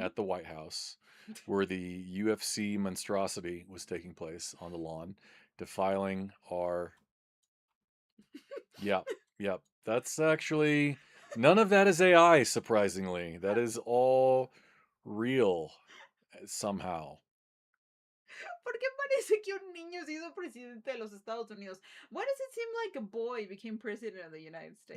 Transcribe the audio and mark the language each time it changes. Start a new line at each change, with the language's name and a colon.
English: at the White House, where the UFC monstrosity was taking place on the lawn, defiling our. Yep, yep. That's actually none of that is AI. Surprisingly, that is all real somehow.
Spanish: ¿Por qué parece que un niño se hizo presidente de los Estados Unidos?
English: Why does it seem like a boy became president of the United States?